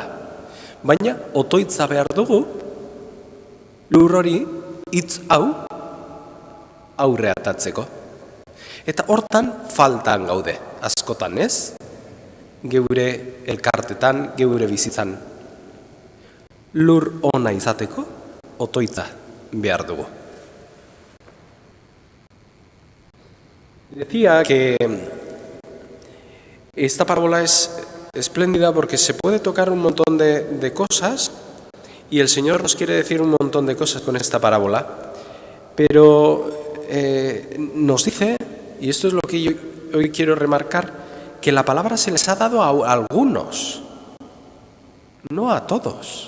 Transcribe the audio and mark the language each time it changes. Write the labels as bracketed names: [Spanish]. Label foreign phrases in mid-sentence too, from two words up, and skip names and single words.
[Basque] Baina otoitza behar dugu lur hori hitz hau aurre atatzeko. Eta hortan faltan gaude, askotan ez? Geure elkartetan, geure bizitzan. Lur ona izateko otoitza behar dugu. [Spanish] Decía que esta parábola es espléndida porque se puede tocar un montón de cosas y el Señor nos quiere decir un montón de cosas con esta parábola, pero nos dice, y esto es lo que yo hoy quiero remarcar, que la palabra se les ha dado a algunos, no a todos.